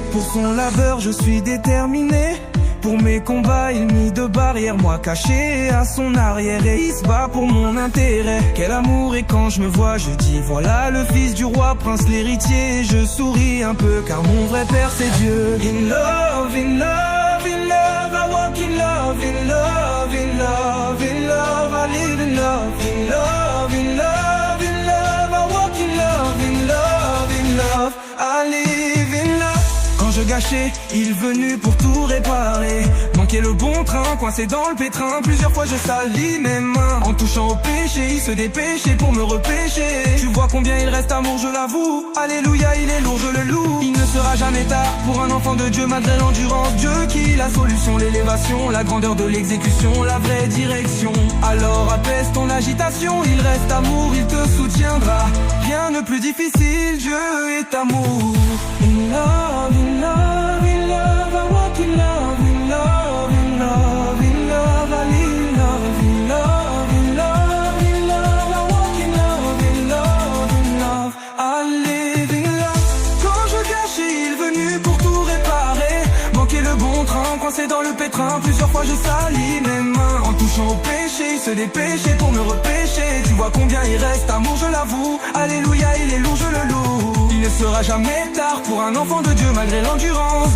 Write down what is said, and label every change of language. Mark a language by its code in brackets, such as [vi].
[fr] Pour son labeur, je suis déterminé. Pour mes combats, il mit de barrières, moi caché à son arrière. Et il se bat pour mon intérêt. Quel amour, et quand je me vois, je dis voilà le fils du roi, prince l'héritier. Je souris un peu car mon vrai père c'est Dieu. [en] In love, in love, in love, I walk in love, in love, in love, in love, I live in love, in love, in love, in love, I walk in love, in love, in love, I live in love. [fr] Je gâchais, il venu pour tout réparer. Manquait le bon train, coincé dans le pétrin. Plusieurs fois je salis mes mains. En touchant au péché, il se dépêchait pour me repêcher. Tu vois combien il reste amour, je l'avoue. Alléluia, il est lourd, je le loue. Il ne sera jamais tard pour un enfant de Dieu, malgré l'endurance. Dieu qui la solution, l'élévation, la grandeur de l'exécution, la vraie direction. Alors apaise ton agitation, il reste amour, il te soutiendra. Rien de plus difficile, Dieu est amour. [en] In love, in love, in love, I walk in love, in love, in love, in love, I live in love, in love, in love, in love, I walk in love, in love, in love, I live in love. [fr] Quand je gâchais, il venu pour tout réparer. Manquait le bon train, coincé dans le pétrin. Plusieurs fois je salis mes mains. En touchant au péché, il se dépêchait pour me repêcher. Tu vois combien il reste amour, je l'avoue. Alléluia, il est lourd, je le loue. Il ne sera jamais tard pour un enfant de Dieu, malgré l'endurance.